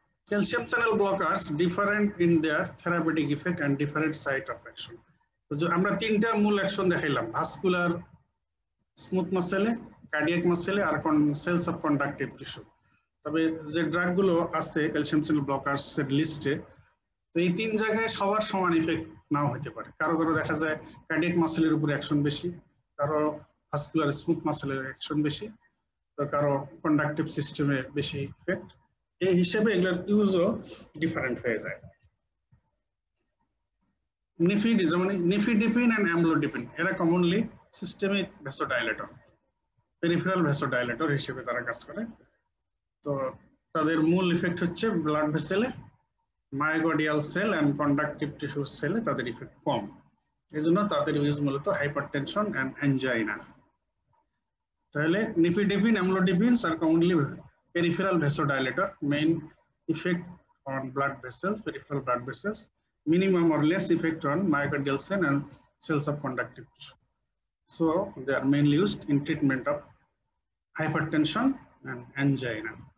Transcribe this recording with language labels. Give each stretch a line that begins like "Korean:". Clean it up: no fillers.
English: Calcium channel blockers different in their therapeutic effect and different site of action.
Bangla: তো আমরা তিনটা মূল action দেখাইলাম, vascular smooth মাসেলে, cardiac মাসেলে আর sales of conductive tissue. তবে যে drug গুলো আছে ক্যালসিয়াম চ্যানেল ব্লকার্স এর লিস্টে, তো এই তিন জায়গায় সবার সমান ইফেক্ট নাও হতে পারে। কারো কারো দেখা যায় কার্ডিয়াক মাসেলের উপর অ্যাকশন বেশি, কারো ভাস্কুলার স্মুথ মাসেলের অ্যাকশন বেশি, তো কারো কন্ডাক্টিভ সিস্টেমে বেশি ইফেক্ট। এই হিসেবে এগুলোর ইউজও ডিফারেন্ট হয়ে যায়। নিফিডিপিন এন্ড অ্যামলোডিপিন এরা কমনলি সিস্টেমিক ভ্যাসোডাইলেটর, পেরিফেরাল ভ্যাসোডাইলেটর হিসেবে তারা কাজ করে। তো তাদের মূল ইফেক্ট হচ্ছে blood ভেসেলে, myocardial sell and conductive tissue সেলে তাদের ইফেক্ট কম। এই জন্য তাদের ইউজ মূলত হাইপারটেনশন এন্ড অ্যানজাইনা। তাহলে
English: Nifedipine, amlodipines are commonly peripheral vasodilator, main effect on blood vessels, peripheral blood vessels, minimum or less effect on myocardial cell and cells of conductive tissue. So they are mainly used in treatment of hypertension and angina.